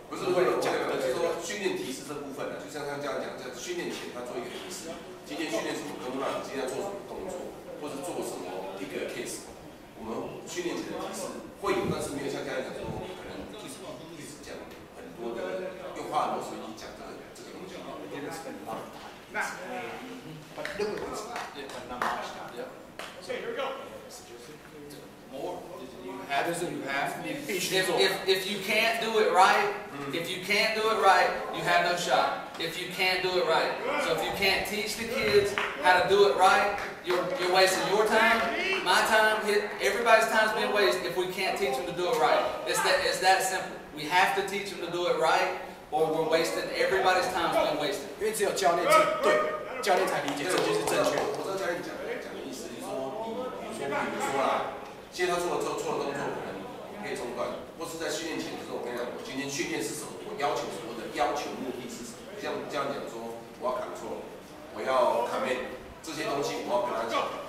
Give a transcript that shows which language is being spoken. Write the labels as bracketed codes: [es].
[zh] 不是会有讲的，就是说训练提示这部分呢，就像他这样讲，在训练前他做一个提示，今天训练什么工作，今天要做什么动作，或者做什么一个 case， 我们训练前的提示会有，但是没有像刚才讲说，可能一直讲很多的，又花很多时间讲这个东西。 [en] But look at this, but not much. Yeah. Okay, here we go. More. You have. If you can't do it right, if you can't do it right, you have no shot. If you can't do it right, so if you can't teach the kids how to do it right, you're wasting your time, my time, everybody's time's being wasted if we can't teach them to do it right. It's that simple. We have to teach them to do it right, or we're wasting everybody's time's being wasted. [zh] 因为只有教练是对，教练才理解这就是正确的。我知道教练讲的意思，就是说比如说啦，现在他做了错的动作，可能可以中断，或是在训练前的时候，我跟你讲，我今天训练是什么，我要求什么的要求目的是什么？像这样讲说，我要control，我要 command 这些东西，我要跟他讲。